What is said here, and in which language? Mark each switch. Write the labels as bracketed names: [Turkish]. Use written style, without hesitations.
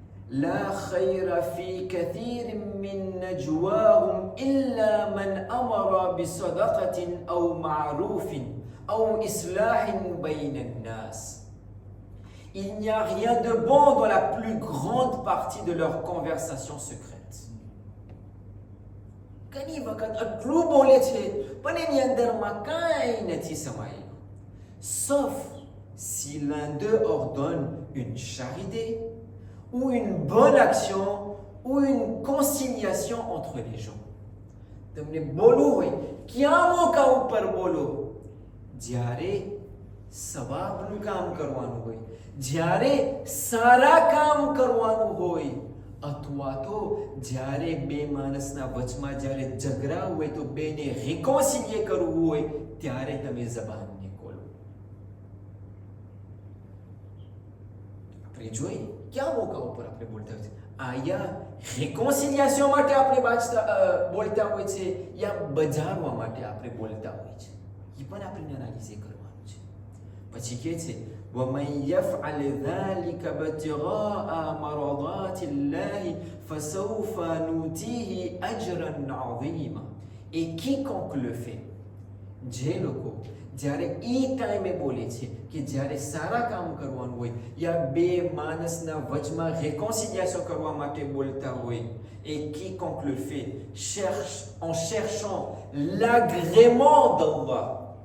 [Arabic] لا خير في كثير من نجواهم إلا من أمر بصدقة أو معروف أو إصلاح بين الناس. [French] Il n'y a rien de bon dans la plus grande partie de leur conversation secrète. [Gujarati] ઘણી વખત આટલું બોલે છે પણ એની અંદરમાં કાંઈ નથી સમાયેલું, [French] sauf si l'un d'eux ordonne une charité ou une bonne action ou une conciliation entre les gens. [Gujarati] તમને બોલવું હોય ક્યાં મોકા ઉપર બોલો, જ્યારે સવાબનું કામ કરવાનું હોય, જ્યારે સારા કામ કરવાનું હોય, અથવા તો જ્યારે બે માણસના વચમાં જ્યારે ઝઘડા હોય તો બેને રિકોન્સિલિયે કરવું હોય ત્યારે તમે જબાનને ખોલો. આપણે જોઈએ ક્યાં મોકા ઉપર આપણે બોલતા હોય છે, આયા રિકોન્સિલિયેશન માટે આપણે બોલતા હોય છે યા બજારવા માટે આપણે બોલતા હોય છે, એ પણ આપણે એનાલિઝ કરવાનું છે. પછી કહે છે [Arabic] وَمَنْ يَفْعَلْ ذَلِكَ ابْتِغَاءَ مَرْضَاتِ اللَّهِ فَسَوْفَ نُؤْتِيهِ أَجْرًا عَظِيمًا. [French] Et quiconque le fait, [Gujarati] જે લોકો જ્યારે એ ટાઈમે બોલે છે કે જ્યારે સારા કામ કરવાનું હોય યા બે માણસના વચમાં réconciliation કરવા માટે બોલતા હોય, [French] et quiconque le fait en cherchant l'agrément d'Allah.